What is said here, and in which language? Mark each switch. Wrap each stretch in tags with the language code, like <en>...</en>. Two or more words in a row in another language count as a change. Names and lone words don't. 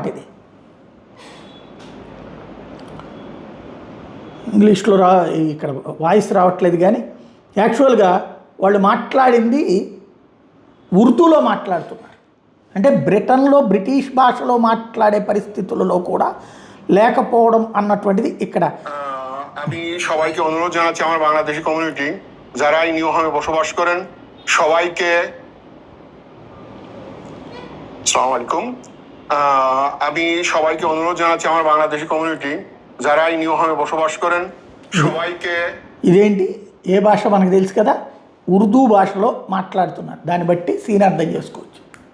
<te>ఇది ఇంగ్లీష్లో ఇక్కడ వాయిస్ రావట్లేదు, కానీ యాక్చువల్గా వాళ్ళు మాట్లాడింది ఉర్దూలో మాట్లాడుతున్నారు. అంటే బ్రిటన్లో బ్రిటిష్ భాషలో మాట్లాడే పరిస్థితులలో కూడా లేకపోవడం అన్నటువంటిది ఇక్కడ.</te> <bn>আমি সবাইকে অনুরোধ জানাচ্ছি, আমার বাংলাদেশি কমিউনিটি যারা এই নিউহামে বসবাস করেন সবাইকে</bn> <ar>السلام عليكم.</ar> <bn>আমি সবাইকে অনুরোধ জানাচ্ছি, আমার বাংলাদেশি কমিউনিটি যারা এই নিউহামে বসবাস করেন সবাইকে.</bn> <te>ఇదేంటి, ఏ భాష మనకు తెలుసు కదా, ఉర్దూ భాషలో మాట్లాడుతున్నారు. దాన్ని బట్టి సీన్ అర్థం చేసుకోవచ్చు.</te>